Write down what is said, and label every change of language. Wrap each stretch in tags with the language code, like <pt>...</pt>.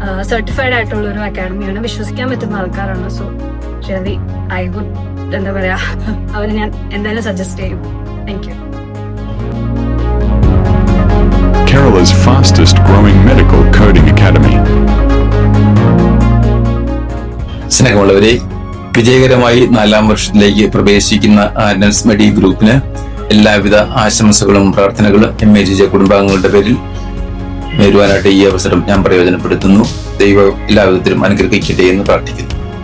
<ml>Certified ആയിട്ടുള്ള ഒരു അക്കാഡമിയാണ്, വിശ്വസിക്കാൻ പറ്റുന്ന ആൾക്കാരാണ്.</ml> <en>so really I would</en> <ml>എന്താ പറയാ അവരെ ഞാൻ എന്തായാലും സജസ്റ്റ് ചെയ്യും.</ml> <en>Thank you. Kerala's fastest growing medical coding academy.</en> <ml>സ്നേഹമുള്ളവരെ, വിജയകരമായി 4ാം വർഷത്തിലേക്ക് പ്രവേശിക്കുന്ന ആൻഡൻസ് മെഡി ഗ്രൂപ്പിന് എല്ലാവിധ ആശംസകളും പ്രാർത്ഥനകളും MAGJ കുടുംബാംഗങ്ങളുടെ പേരിൽ നേരുവാനായിട്ട് ഈ അവസരം ഞാൻ പ്രയോജനപ്പെടുത്തുന്നു. ദൈവം എല്ലാവിധത്തിലും അനുഗ്രഹിക്കട്ടെ എന്ന് പ്രാർത്ഥിക്കുന്നു.</ml>